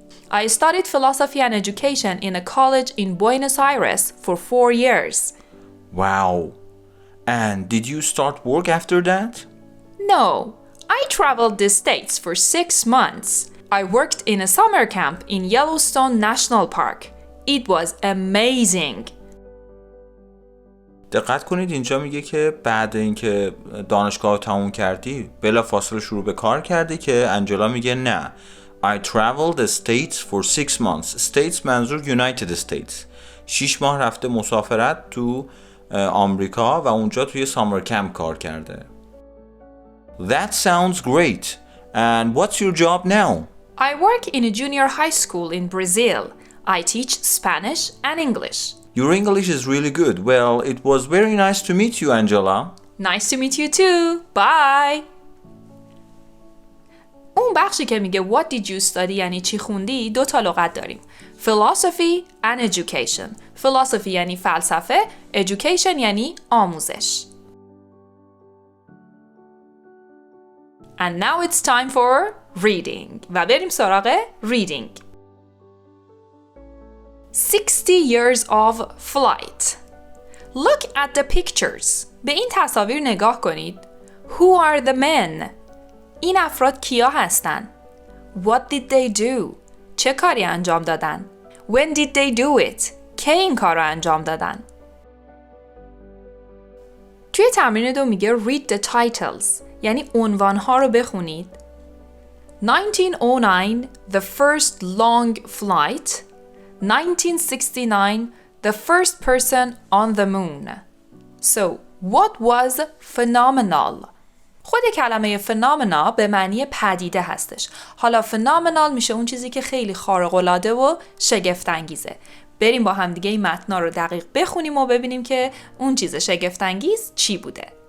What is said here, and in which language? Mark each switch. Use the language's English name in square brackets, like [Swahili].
[English] I studied philosophy and education in a college in Buenos Aires for 4 years. Wow. And did you start work after that? No, I traveled the States for 6 months. I worked in a summer camp in Yellowstone National Park. It was amazing. [Persian] دقت کنید اینجا میگه که بعد اینکه دانشگاه تموم کردی بلا فاصله شروع به کار کردی، که انجلا میگه نه. [English] I traveled the States for 6 months. States منظور United States. [Persian] 6 ماه رفته مسافرت تو آمریکا و اونجا توی سامر کمپ کار کرده. [English] That sounds great. And what's your job now? I work in a junior high school in Brazil. I teach Spanish and English. Your English is really good. Well, it was very nice to meet you, Angela. Nice to meet you too. Bye. [Persian] اون بخشی که میگه [English] What did you study [Persian] یعنی چی خوندی 2 تا لغت داریم. [English] Philosophy and education. [Persian] Philosophy یعنی فلسفه. Education یعنی آموزش. [English] And now it's time for reading. [Persian] و بریم سراغ reading. [English] 60 years of flight. Look at the pictures. [Persian] به این تصاویر نگاه کنید. [English] Who are the men? [Persian] این افراد کیا هستن؟ [English] What did they do? [Persian] چه کاری انجام دادن؟ [English] When did they do it? [Persian] کی این کار رو انجام دادن؟ توی تمرین 2 میگه [English] read the titles. [Persian] یعنی عنوانها رو بخونید. [English] 1909 The first long flight. 1969 The first person on the moon. So, what was phenomenal? [Persian] خود کلمه phenomena به معنی پدیده هستش. حالا phenomenal میشه اون چیزی که خیلی خارق‌العاده و شگفت‌انگیزه. بریم با هم دیگه این متنا رو دقیق بخونیم و ببینیم که اون چیز شگفت‌انگیز چی بوده.